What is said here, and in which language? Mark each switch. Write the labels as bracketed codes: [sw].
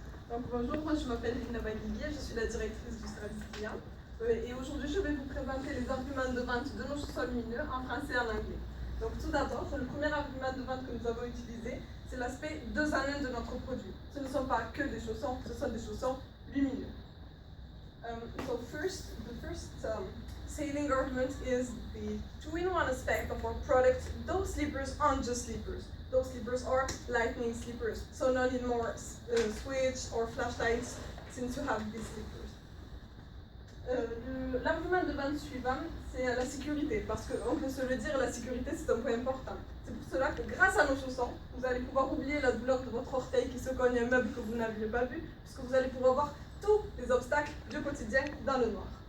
[fr] Donc, bonjour, moi je m'appelle Lina Baguillier, je suis la directrice du service client et aujourd'hui je vais vous présenter les arguments de vente de nos chaussons lumineux en français et en anglais. Donc tout d'abord, le premier argument de vente que nous avons utilisé, c'est l'aspect 2 en 1 de notre produit. Ce ne sont pas que des chaussons, ce sont des chaussons lumineux. [en] So first, the first selling argument is the 2-in-1 aspect of our product. Those slippers aren't just slippers. Those slippers are lightning slippers, so no need more switch or flashlights since you have these slippers. [fr] L'argument de vente suivant, c'est la sécurité, parce qu'on peut se le dire, la sécurité c'est un point important. C'est pour cela que grâce à nos chaussons, vous allez pouvoir oublier la douleur de votre orteil qui se cogne un meuble que vous n'aviez pas vu, puisque vous allez pouvoir voir tous les obstacles du quotidien dans le noir.